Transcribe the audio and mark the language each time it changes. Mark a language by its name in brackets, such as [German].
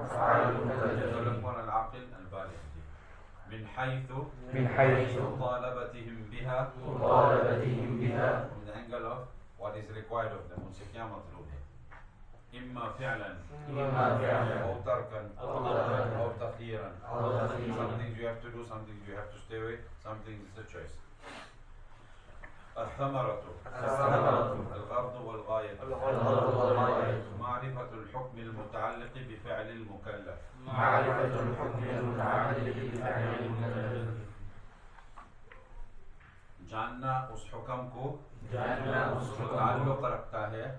[Arabic] افعال المکلفین العقل البالغ من حيث من حيث مطالبتهم بها مطالبتهم بها [English] من angle of what is required of them [Urdu] ان سے کیا مطلوب ہے [Arabic] اما فعلا اما فعلا او تركا او تركا او تخييرا او تخييرا [English] some things you have to do some things you have to stay away some things is a choice [Arabic] الثمرة الثمرة الغرض والغاية الغرض والغاية معرفة الحكم المتعلق بفعل المكلف معرفة الحكم المتعلق بفعل المكلف [Urdu] جاننا اس حكم کو جاننا اس حكم کو تعلق رکھتا ہے